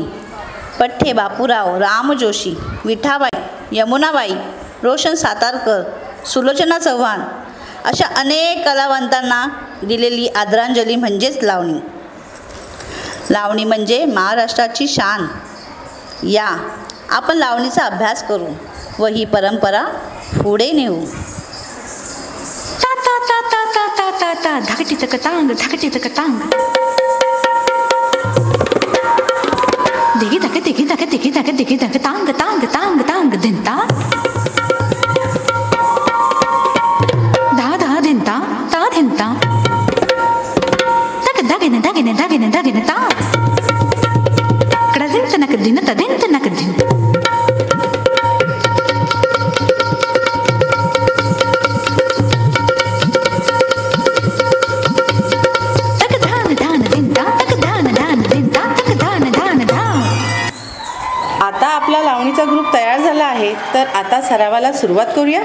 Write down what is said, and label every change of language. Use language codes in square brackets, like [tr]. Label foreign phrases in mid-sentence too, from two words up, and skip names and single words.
[mr] पठ्ठे बापूराव, राम जोशी, विठाबाई, यमुनाबाई, रोशन सातारकर, सुलोचना चव्हाण अशा अनेक कलावंतांना दिलेली आदरांजली म्हणजेच लावणी. लावणी म्हणजे महाराष्ट्राची शान. या आपण लावणीचा अभ्यास करू व ही परंपरा पुढे नेऊ. ता ता ता ता ता ता ता ता धाकटी तकतांग धाकटी तकतांग. दिगी तक दिगी तक दिगी तक दिगी तक तांग तांग तांग तांग धिंता. धा धा धिंता ता धिंता. तक दागिने दागिने दागिने दागिने ता. कड़ा धिंत नक दिन ता धिंत नक दिन. आता आपला लावणीचा ग्रुप तयार झाला आहे तर आता सरावाला सुरुवात करूया.